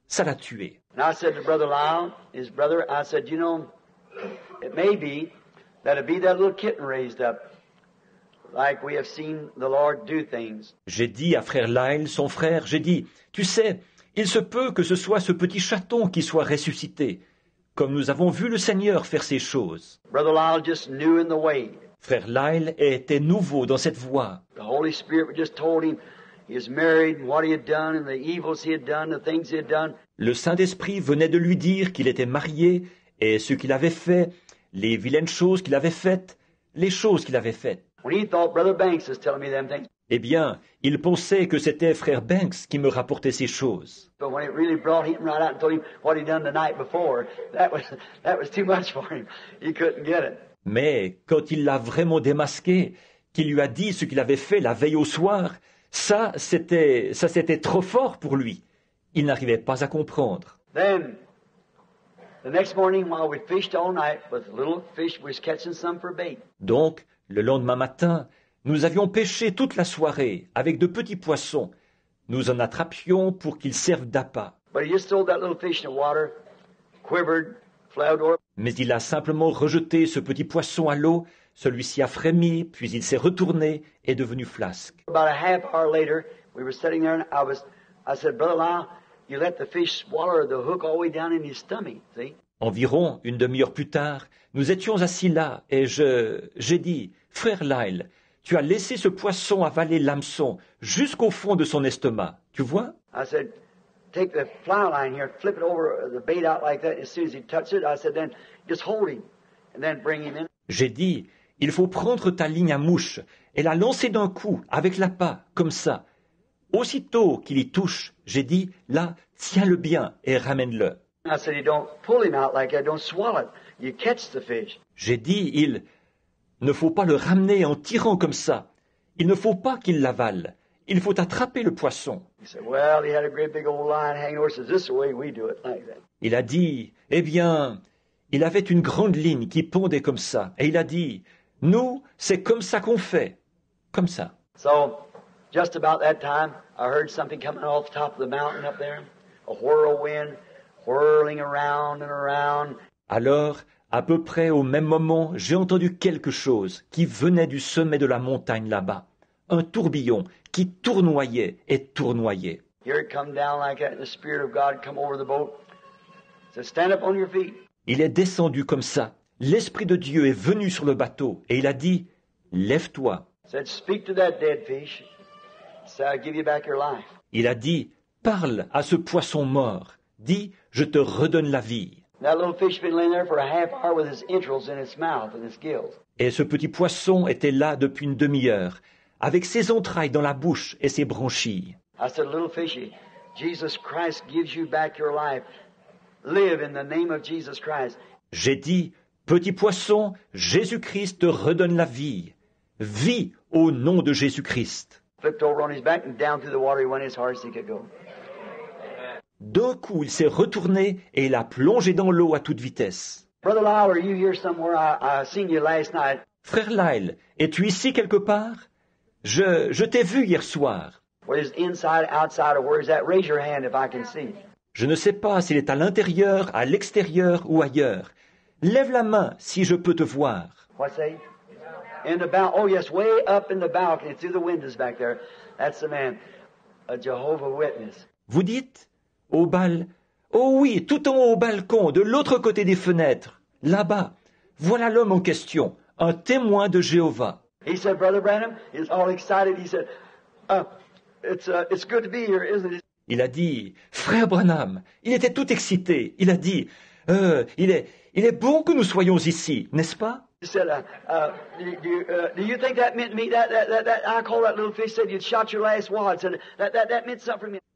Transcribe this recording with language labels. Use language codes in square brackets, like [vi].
[fr] Ça l'a tué. [en] And I said to Brother Lyle, his brother, I said, you know, it may be that it'd be that little kitten raised up, like we have seen the Lord do things. [fr] J'ai dit à frère Lyle, son frère, j'ai dit, tu sais, il se peut que ce soit ce petit chaton qui soit ressuscité, comme nous avons vu le Seigneur faire ces choses. [en] Brother Lyle just knew in the way. [fr] Frère Lyle était nouveau dans cette voie. [en] The Holy Spirit just told him he was married and what he had done and the evils he had done, the things he had done. [fr] Le Saint-Esprit venait de lui dire qu'il était marié et ce qu'il avait fait, les vilaines choses qu'il avait faites, les choses qu'il avait faites. [en] When he thought Brother Banks was telling me them things, [fr] Eh bien, il pensait que c'était frère Banks qui me rapportait ces choses. [en] but when it really brought him right out and told him what he'd done the night before, that was too much for him. He couldn't get it. [fr] Mais quand il l'a vraiment démasqué, qu'il lui a dit ce qu'il avait fait la veille au soir, ça c'était trop fort pour lui. Il n'arrivait pas à comprendre. [en] Then, the next morning while we fished all night with little fish, we was catching some for bait. [fr] Donc, le lendemain matin, nous avions pêché toute la soirée avec de petits poissons. Nous en attrapions pour qu'ils servent d'appât. [en] But he just threw that little fish in the water, quivered, floundered over. [fr] Mais il a simplement rejeté ce petit poisson à l'eau, celui-ci a frémi, puis il s'est retourné et est devenu flasque. [en] About a half hour later, we were sitting there and I said, Brother Lyle, you let the fish swallow the hook all the way down in his stomach, see? [fr] Environ une demi-heure plus tard, nous étions assis là et j'ai dit, frère Lyle, tu as laissé ce poisson avaler l'hameçon jusqu'au fond de son estomac, tu vois? [en] I said, take the fly line here, flip it over the bait out like that. As soon as he touched it, I said, then just hold him and then bring him in. [fr] J'ai dit, il faut prendre ta ligne à mouche et la lancer d'un coup avec l'appât, comme ça. Aussitôt qu'il y touche, j'ai dit, là, tiens-le bien et ramène-le. [en] I said, you don't pull him out like that, don't swallow it. You catch the fish. [fr] J'ai dit, il ne faut pas le ramener en tirant comme ça. Il ne faut pas qu'il l'avale. Il faut attraper le poisson. [en] He said, well, he had a great big old line hanging over. He says, this is the way we do it, like that. [fr] Il a dit, eh bien, il avait une grande ligne qui pendait comme ça. Et il a dit, nous, c'est comme ça qu'on fait. Comme ça. [en] So, just about that time, I heard something coming off the top of the mountain up there. A whirlwind whirling around and around. [fr] Alors, à peu près au même moment, j'ai entendu quelque chose qui venait du sommet de la montagne là-bas. Un tourbillon qui tournoyait et tournoyait. [en] Here it come down like that, and the Spirit of God come over the boat. Said, stand up on your feet. [fr] Il est descendu comme ça. L'Esprit de Dieu est venu sur le bateau et il a dit, lève-toi. [en] Said, speak to that dead fish. Said, I'll give you back your life. [fr] Il a dit, parle à ce poisson mort. Dis, je te redonne la vie. [en] That little fish been laying there for a half hour with his entrails in its mouth and its gills. [fr] Et ce petit poisson était là depuis une demi-heure, avec ses entrailles dans la bouche et ses branchies. [en] I said, little fishy, Jesus Christ gives you back your life. Live in the name of Jesus Christ. [fr] J'ai dit, petit poisson, Jésus-Christ te redonne la vie. Vis au nom de Jésus-Christ. [en] Flipped over on his back and down through the water he went as hard as he could go. [fr] D'un coup, il s'est retourné et il a plongé dans l'eau à toute vitesse. [en] Brother Lyle, are you here somewhere? I seen you last night. [fr] Frère Lyle, es-tu ici quelque part? Je t'ai vu hier soir. [en] Where is inside, outside, or where is that? Raise your hand if I can see. [fr] Je ne sais pas s'il est à l'intérieur, à l'extérieur ou ailleurs. Lève la main si je peux te voir. [en] What's that? In the balcony. Oh, yes, way up in the balcony, through the windows back there. That's the man, a Jehovah Witness. [fr] Vous dites? Au bal? Oh oui, tout en haut au balcon, de l'autre côté des fenêtres. Là-bas. Voilà l'homme en question, un témoin de Jéhovah. [en] He said, Brother Branham, he's all excited. He said, it's good to be here, isn't it? [fr] Il a dit, frère Branham, il était tout excité. Il a dit, il est bon que nous soyons ici, n'est-ce pas? [en] He said, do you think that meant me? That I called that little fish, said you'd shot your last wad. Said that meant something for me.